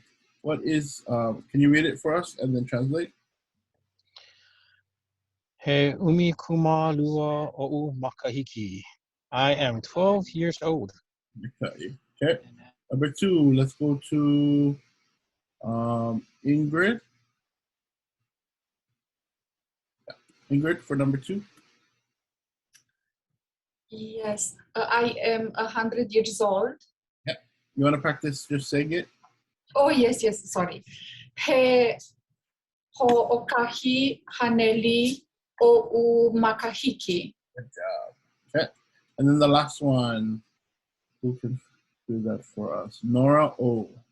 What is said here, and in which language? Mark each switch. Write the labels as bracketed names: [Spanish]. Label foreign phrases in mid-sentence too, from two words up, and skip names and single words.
[English] What is, can you read it for us and then translate? [Hawaiian] He umi kuma lua o'u makahiki. [English] I am 12 years old. Okay. Number 2, let's go to Ingrid. Ingrid for number 2. Yes, I am 100 years old. Yeah. You want to practice just saying it? Oh, yes, sorry. [Hawaiian] He ho'okahi haneli o'u makahiki. [English] Good job. Okay. And then the last one. Who can do that for us? Nora O.